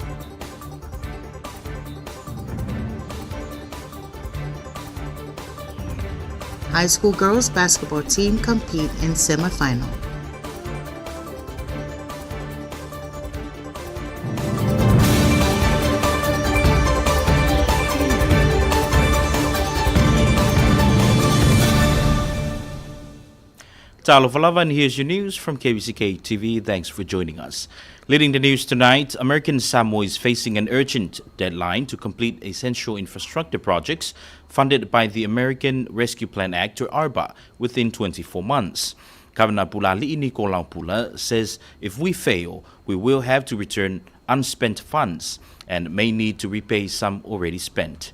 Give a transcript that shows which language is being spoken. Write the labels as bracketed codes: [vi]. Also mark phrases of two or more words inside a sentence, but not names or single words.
[en] High school girls basketball team compete in semifinal. [sm] Talo Falava, [en] and here's your news from KVZK TV. Thanks for joining us. Leading the news tonight, American Samoa is facing an urgent deadline to complete essential infrastructure projects funded by the American Rescue Plan Act, or ARPA, within 24 months. Governor Pulali Nicolau Pula says if we fail, we will have to return unspent funds and may need to repay some already spent.